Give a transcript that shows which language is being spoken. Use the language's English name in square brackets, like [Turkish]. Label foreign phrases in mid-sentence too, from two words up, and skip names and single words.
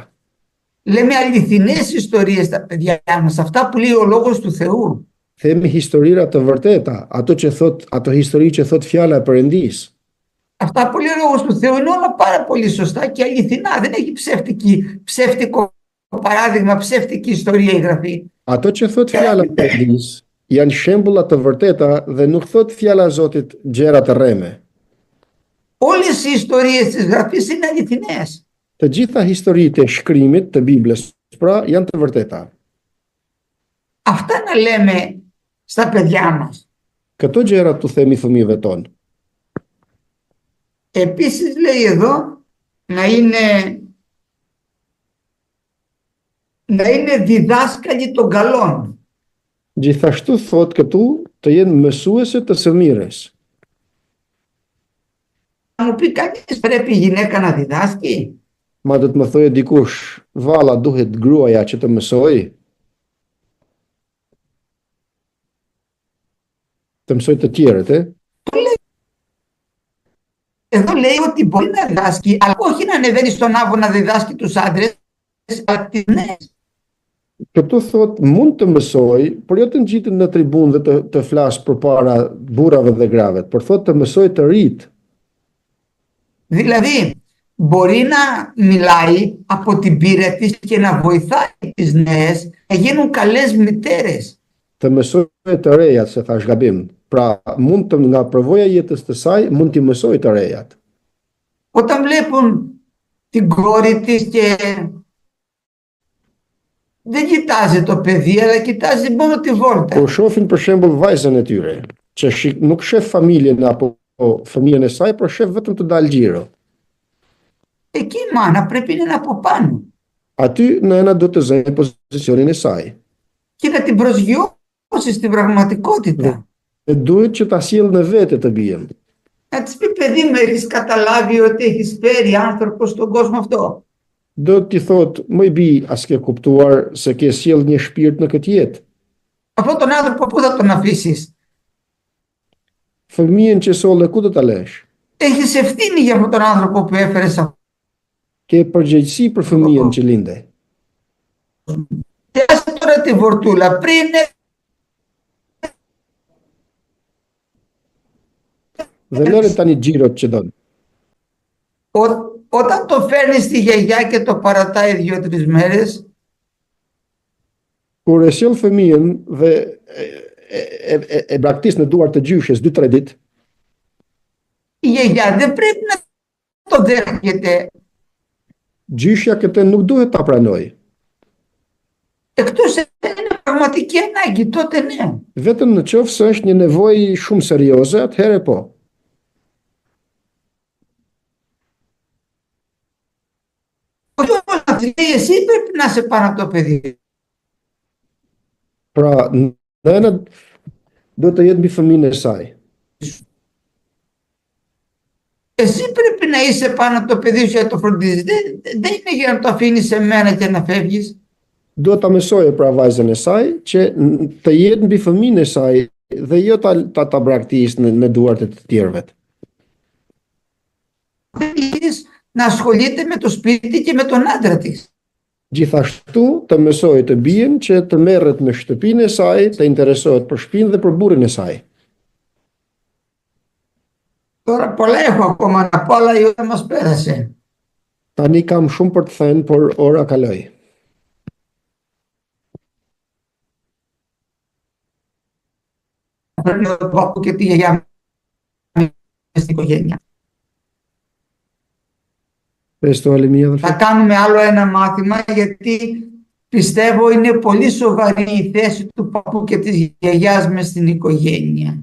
[Greek] Λέμε αληθινές ιστορίες στα παιδιά μας, αυτά που λέει ο Λόγος του Θεού. [Albanian] Themi historira të vërteta, ato histori që thot fjala e Perëndis. [Greek] Αυτά που λέει ο Λόγος του Θεού είναι όλα πάρα πολύ σωστά και αληθινά. Δεν έχει ψεύτικο παράδειγμα, ψεύτικη ιστορία η Γραφή. [Albanian] Ato që thot fjala e Perëndis janë shembulla të vërteta dhe nuk thot fjala e Zotit gjëra të rreme. [Greek] Όλες οι ιστορίες της Γραφής είναι αληθινές. [Albanian] Të gjitha historitë e shkrimit të Biblës, pra, janë të vërteta. [Greek] Αυτά να λέμε στα παιδιά μας. [Albanian] Këto gjëra tu themi fëmijëve tonë. [Greek] Επίσης λέει εδώ να είναι να είναι διδάσκαλοι των καλών. [Albanian] Gjithashtu thot këtu të jenë mësuese të së mires. [Greek] Θα μου πει κανείς, πρέπει η γυναίκα να διδάσκει? [Albanian] Ma do të më thojë dikush, valla duhet gruaja që të mësoj? Të mësoj të tjerët, [Greek] Εδώ λέει ότι μπορεί να διδάσκει, αλλά όχι να ανεβαίνει στον άβο να διδάσκει τους άντρες, αλλά τις γυναίκες. [Albanian] Këtu thot mund të mësoj, por jo të ngjitet në tribunë dhe të flas përpara burrave dhe grave, por thot të mësoj të rit. [Greek] Δηλαδή, μπορεί να μιλάει από την πείρα της και να βοηθάει τις νέες να γίνουν καλές μητέρες. [Albanian] Të mësoj të rejat, se thash gabim. Pra, mund të nga përvoja jetës të saj, mund t'i mësoj të rejat. [Greek] Όταν βλέπουν την κόρη της και δεν κοιτάζει το παιδί, αλλά κοιτάζει μόνο τη βόλτα. [Albanian] Kur shohin për shembull vajzën e tyre, që nuk shef familjen apo fëmijën e saj, por shef vetëm të dalë xhiro. [Greek] Εκεί η μάνα πρέπει να είναι από πάνω. [Albanian] Aty nëna do të zënë pozicionin e saj. [Greek] Και να την προσγειώσει στην πραγματικότητα. [Albanian] Dhe duhet që ta sjellë në vete të bien. [Greek] Να της πει, παιδί μου, έχεις καταλάβει ότι έχεις φέρει άνθρωπο στον κόσμο αυτό? [Albanian] Do t'i thot, më i bi, as ke kuptuar se ke sjell një shpirt në këtë jetë. [Greek] Αυτόν τον άνθρωπο πού θα τον αφήσεις? [Albanian] Fëmijën që solle ku do ta lësh? [Greek] Έχεις ευθύνη για αυτόν τον άνθρωπο που έφερες. [Albanian] Ke përgjegjësi për fëmijën që linde. [Greek] Και άσε τώρα τη βορτούλα πριν. [Albanian] Dhe lëre tani xhirot që don. [Greek] Όταν το φέρνεις στη γιαγιά και το παρατάει 2-3 μέρες, [Albanian] Kur e sjell fëmijën dhe e braktis në duart të gjyshes 2-3 ditë, [Greek] η γιαγιά δεν πρέπει να το δέχεται, [Albanian] gjyshja këtë nuk duhet ta pranoj. [Greek] εκτός αν είναι πραγματική ανάγκη, τότε ναι. [Albanian] Vetëm në qoftë se është një nevojë shumë serioze, atëherë po. [Greek] Όχι όμως να της λέει, εσύ πρέπει να είσαι πάνω από το παιδί. [Albanian] Pra, nëna do të jetë mbi fëmijën e saj. [Greek] Εσύ πρέπει να είσαι πάνω από το παιδί σου και να το φροντίζεις. Δεν είναι για να το αφήνεις σε μένα και να φεύγεις. [Albanian] Duhet ta mësojë pra vajzën e saj që të jetë mbi fëmijën e saj dhe jo ta braktis në duart e të tjerëve. [Greek] Να ασχολείται με το σπίτι και με τον άντρα της. [Albanian] Gjithashtu të mësojë të bien që të merret me shtëpinë e saj, të interesohet për shtëpinë dhe për burrin e saj. [Greek] Τώρα πολλά έχω ακόμα να πω, αλλά η ώρα μας πέρασε. [Albanian] Tani kam shumë për të thënë, por ora kaloi. [Greek] Πρέπει να το πω και τη γιαγιά μου στην οικογένεια. Πες το άλλη μία, αδελφέ. Θα κάνουμε άλλο ένα μάθημα, γιατί πιστεύω είναι πολύ σοβαρή η θέση του παππού και της γιαγιάς μες στην οικογένεια.